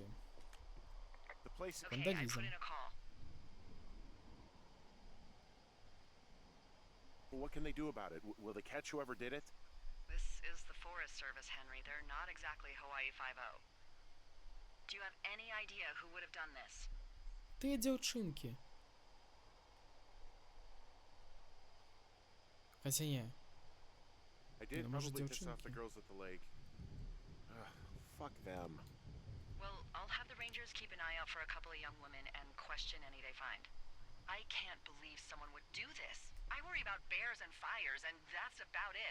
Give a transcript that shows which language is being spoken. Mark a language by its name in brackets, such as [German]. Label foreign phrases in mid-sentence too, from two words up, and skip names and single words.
[English] The place... Okay, I Vandalism. put in a call. What can they do about it? Will they catch whoever did it? This is the Forest Service, Henry. They're not exactly Hawaii Five-0. Do you have any idea who would have done this? [Belarusian] Тыя дзяўчынкі. Хаця не. [English] I did Yeah, может, probably piss off the [Russian] девчонки. [English] girls at the lake. Fuck them. Well, I'll have the Rangers keep an eye out for a couple of young women and question any they find. I can't believe someone would do this. I worry about bears and fires, and that's about it.